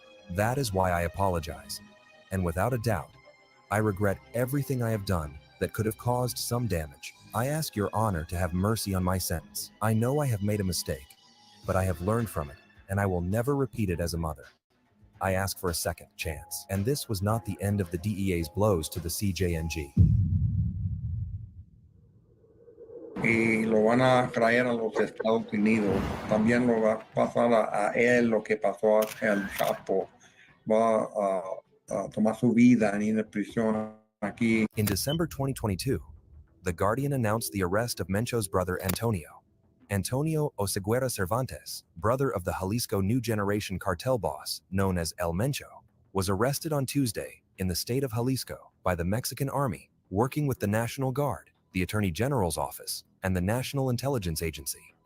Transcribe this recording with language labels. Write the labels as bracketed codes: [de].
[en] That is why I apologize. And without a doubt, I regret everything I have done that could have caused some damage. I ask your honor to have mercy on my sentence. I know I have made a mistake, but I have learned from it, and I will never repeat it as a mother. I ask for a second chance." And this was not the end of the DEA's blows to the CJNG. [es] Y lo van a traer a los Estados Unidos. También lo va a pasar a él lo que pasó al Chapo. Va a tomar su vida en la prisión aquí. [en] In December 2022, The Guardian announced the arrest of Mencho's brother Antonio. Antonio Oseguera Cervantes, brother of the Jalisco New Generation cartel boss known as El Mencho, was arrested on Tuesday in the state of Jalisco by the Mexican Army, working with the National Guard, the Attorney General's office, and the National Intelligence Agency.